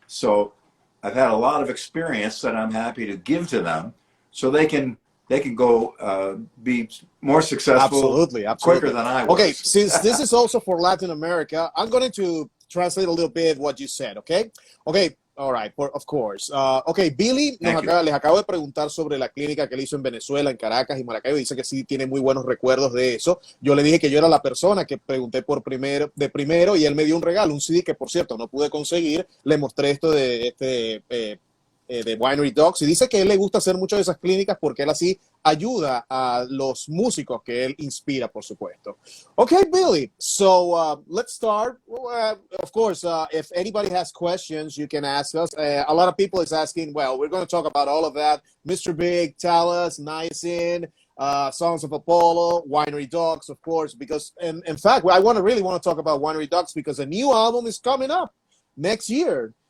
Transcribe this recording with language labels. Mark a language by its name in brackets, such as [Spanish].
[English] So I've had a lot of experience that I'm happy to give to them so they can go be more successful Absolutely. quicker than I was. Okay, since this is also for Latin America, I'm going to translate a little bit what you said, okay? Okay, all right, of course. [Spanish] Okay, Billy les acabo de preguntar sobre la clínica que él hizo en Venezuela, en Caracas y Maracaibo. Dice que sí tiene muy buenos recuerdos de eso. Yo le dije que yo era la persona que pregunté de primero y él me dio un regalo, un CD que por cierto no pude conseguir. Le mostré esto de Winery Dogs y dice que él le gusta hacer muchas de esas clínicas porque él así ayuda a los músicos que él inspira, por supuesto. [English] Okay, Billy, so let's start. Of course, if anybody has questions, you can ask us. A lot of people is asking, well, we're going to talk about all of that. Mr. Big, Talas, Niacin, Songs of Apollo, Winery Dogs, of course, because, in fact, I really want to talk about Winery Dogs because a new album is coming up next year.